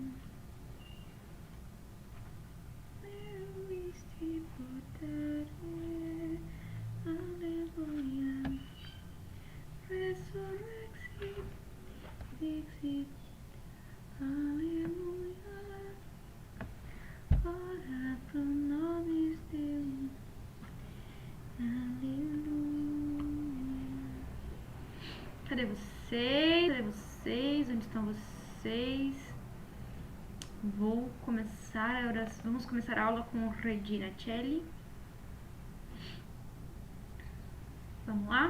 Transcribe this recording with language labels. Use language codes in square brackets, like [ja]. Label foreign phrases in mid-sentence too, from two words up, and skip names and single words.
[la] Vermisti potare, aleluia. Resurrexit, dixit, aleluia. Ora pro nobis Deum, aleluia. [pt] Cadê vocês? Cadê vocês? Onde estão vocês? Vou começar a oração. Vamos começar a aula com Regina Celi. Vamos lá?